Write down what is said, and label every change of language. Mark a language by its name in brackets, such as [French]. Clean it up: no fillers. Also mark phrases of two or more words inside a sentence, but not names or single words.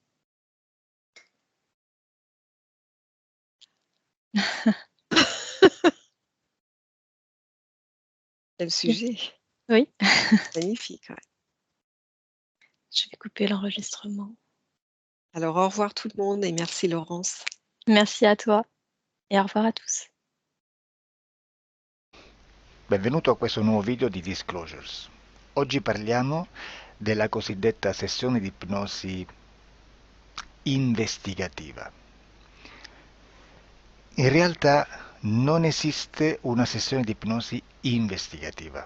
[French] Quel sujet Oui, magnifique. Ouais. je vais couper l'enregistrement. Alors, au revoir tout le monde et merci Laurence. Merci à toi et au revoir à tous. [Italian] Benvenuto a questo nuovo video di Disclosures. Oggi parliamo della cosiddetta sessione di ipnosi investigativa. In realtà non esiste una sessione di ipnosi investigativa.